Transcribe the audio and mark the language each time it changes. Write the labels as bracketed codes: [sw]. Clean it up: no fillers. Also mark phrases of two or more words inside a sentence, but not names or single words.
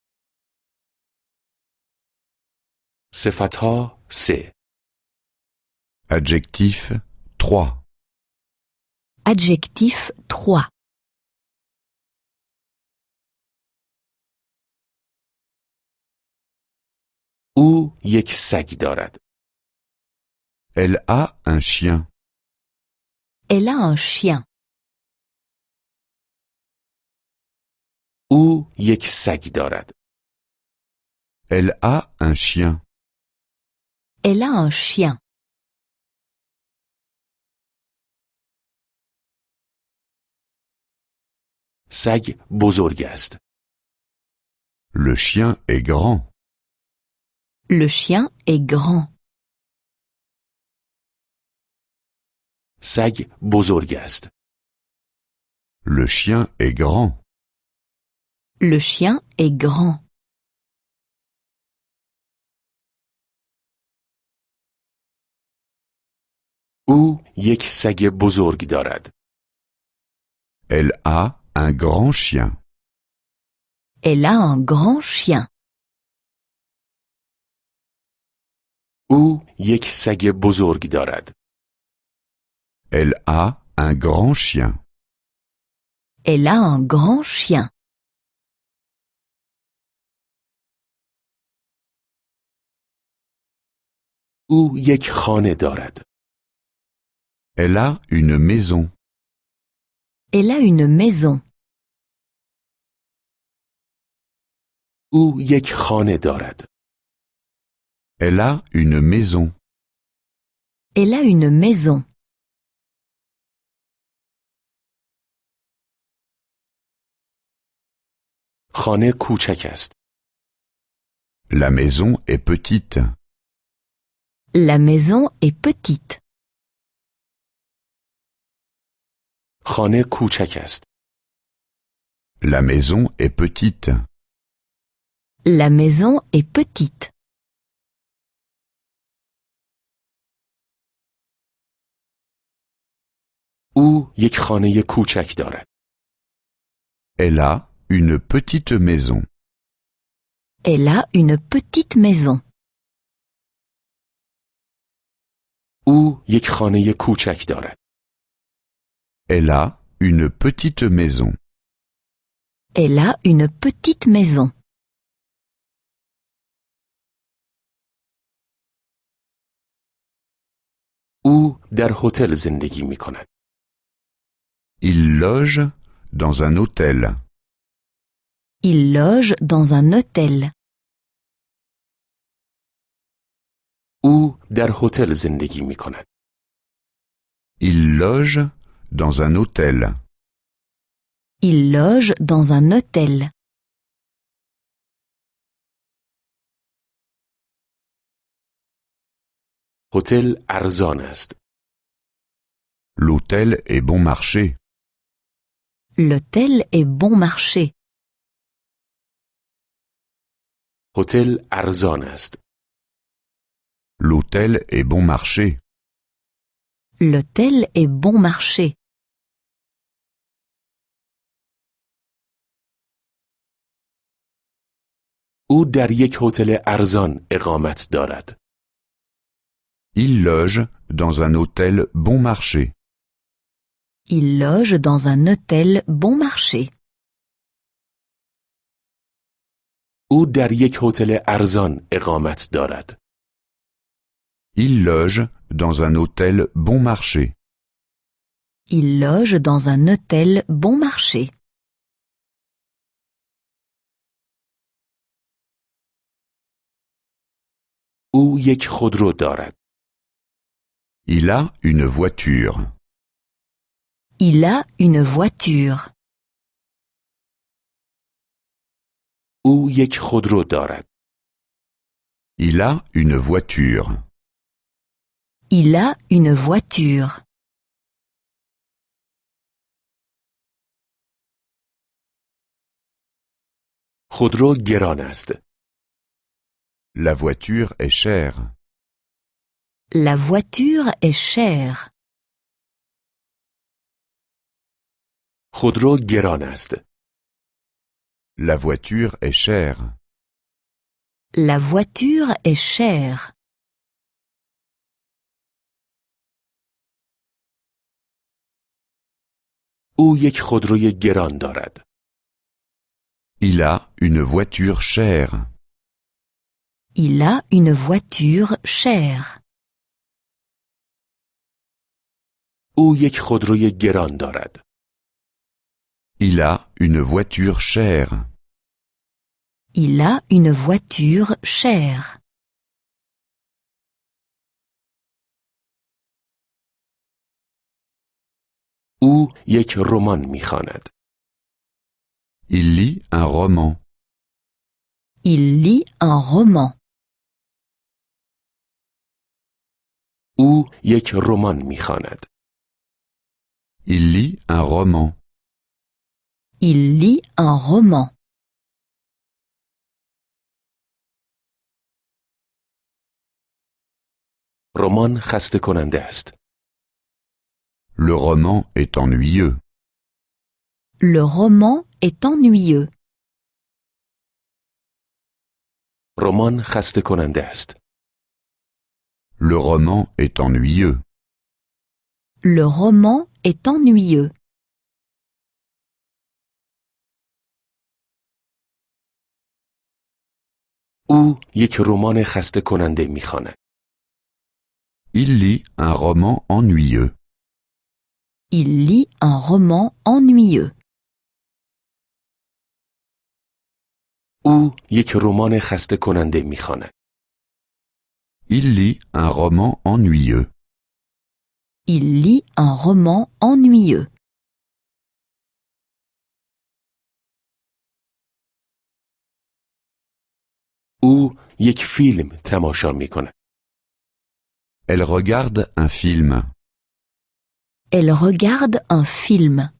[fa] صفتها 3 [fr] Adjectif 3 Adjectif 3 [fa] او یک سگ دارد. [fr] Elle a un chien. Elle a un chien. [fa] او یک سگ دارد. [fr] Elle a un chien. Elle a un chien. [fa] سگ بزرگ است. [fr] Le chien est grand. Le chien est grand. [fa] سگ بزرگ است. [fr] Le chien est grand. Le chien est grand. [fa] او یک سگ بزرگ دارد. [fr] Elle a un grand chien. Elle a un grand chien. [fa] او یک سگ بزرگ دارد. [fr] Elle a un grand chien. Elle a un grand chien. [fa] او یک خانه دارد. [fr] Elle a une maison. Elle a une maison. [fa] او یک خانه دارد. [fr] Elle a une maison. Elle a une maison. [fa] خانه کوچک است. [fr] La maison est petite. La maison est petite. [fa] خانه کوچک است. [fr] La maison est petite. La maison est petite. [fa] او یک خانه کوچک دارد. [fr] Elle a une petite maison. Elle a une petite maison. [fa] او یک خانه کوچک دارد. [fr] Elle a une petite maison. Elle a une petite maison. [fa] او در هتل زندگی می کند. [fr] Il loge dans un hôtel. Il loge dans un hôtel. [fa] او در هتل زندگی می کند. [fr] Il loge dans un hôtel. Il loge dans un hôtel. [fa] هتل ارزان است. [fr] L'hôtel est bon marché. L'hôtel est bon marché. [fa] هتل ارزان است. [fr] L'hôtel est bon marché. L'hôtel est bon marché. [fa] او در یک هتل ارزان اقامت دارد. [fr] Il loge dans un hôtel bon marché. Il loge dans un hôtel bon marché. [fa] او در یک هتل ارزان اقامت دارد. [fr] Il loge dans un hôtel bon marché. Il loge dans un hôtel bon marché. [fa] او یک خودرو دارد. [fr] Il a une voiture. Il a une voiture. [fa] او یک خودرو دارد. [fr] Il a une voiture. Il a une voiture. [fa] خودرو گران است. [fr] La voiture est chère. La voiture est chère. [fa] خودرو گران است. [fr] La voiture est chère. La voiture est chère. [fa] او یک خودروی گران دارد. [fr] Il a une voiture chère. Il a une voiture chère. [fa] او یک خودروی گران دارد. [fr] Il a une voiture chère. Il a une voiture chère. [fa] او یک رمان می‌خواند. [fr] Il lit un roman. Il lit un roman. [fa] او یک رمان می‌خواند. [fr] Il lit un roman. Il lit un roman. [fa] رمان خسته کننده است. [fr] Le roman est ennuyeux. Le roman est ennuyeux. [fa] رمان خسته کننده است. [fr] Le roman est ennuyeux. Le roman est ennuyeux. [fa] او یک رمان خسته کننده می‌خواند. [fr] Il lit un roman ennuyeux. Il lit un roman ennuyeux. [fa] او یک رمان خسته کننده می‌خواند. [fr] Il lit un roman ennuyeux. Il lit un roman ennuyeux. [fa] او یک فیلم تماشا می‌کند. [fr] Elle regarde un film. Elle regarde un film.